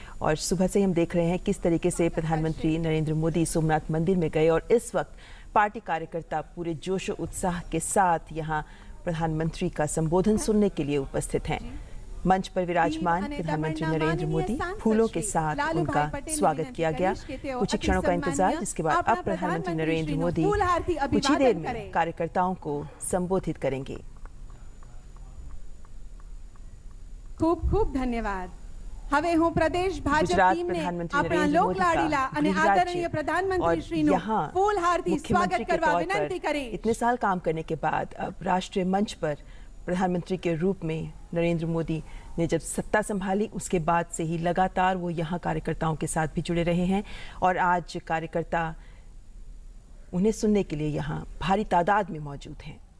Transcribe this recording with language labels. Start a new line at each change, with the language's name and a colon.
Hindi: और सुबह से हम देख रहे हैं किस तरीके से प्रधानमंत्री नरेंद्र मोदी सोमनाथ मंदिर में गए और इस वक्त पार्टी कार्यकर्ता पूरे जोश और उत्साह के साथ यहां प्रधानमंत्री का संबोधन सुनने के लिए उपस्थित हैं। मंच पर विराजमान प्रधानमंत्री नरेंद्र मोदी फूलों के साथ उनका स्वागत किया गया। कुछ क्षणों का इंतजार, जिसके बाद अब प्रधानमंत्री नरेंद्र मोदी कुछ ही देर में कार्यकर्ताओं को संबोधित करेंगे।
Gujarati: खूब खूब धन्यवाद। હવે હું પ્રદેશ ભાજપ ટીમને આપણા લોકલાડીલા અને આદરણીય પ્રધાનમંત્રી શ્રીનું ફૂલહારથી સ્વાગત કરવા વિનંતી કરીશ।
Hindi: इतने साल काम करने के बाद अब राष्ट्रीय मंच पर प्रधानमंत्री के रूप में नरेंद्र मोदी ने जब सत्ता संभाली उसके बाद से ही लगातार वो यहाँ कार्यकर्ताओं के साथ भी जुड़े रहे हैं और आज कार्यकर्ता उन्हें सुनने के लिए यहाँ भारी तादाद में मौजूद हैं।